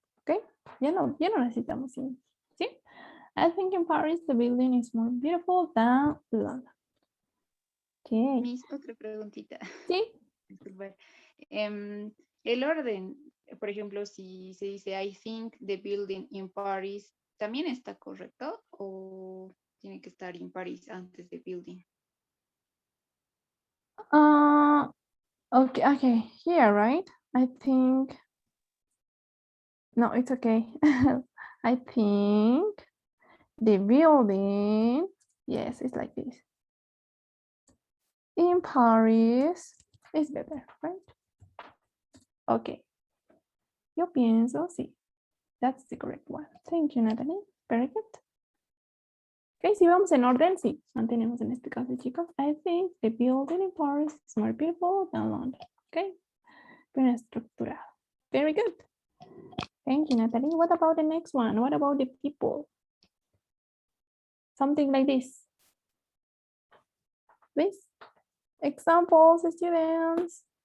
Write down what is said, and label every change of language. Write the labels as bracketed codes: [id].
[es] Okay, ya no necesitamos ¿sí? [en] I think in Paris the building is more beautiful than London. Okay. [es] Miss, otra preguntita. Sí. Disculpa. El orden, por ejemplo, si se dice [en] I think the building in Paris, [es] ¿también está correcto o tiene que estar in Paris antes de building? [en] Okay, here, right? I think, no, it's okay. I think the building, yes, it's like this. In Paris is better, right? Okay. [es] Yo pienso, sí. [en] That's the correct one. Thank you, Natalie. Very good. [es] Ok, si vamos en orden, sí, mantenemos en este caso, chicos. [en] I think the building in Paris is more beautiful than London. Ok, [es] bien estructurado. [en] Very good. Thank you, Natalie. What about the next one? What about the people? Something like this. Please. Examples, students.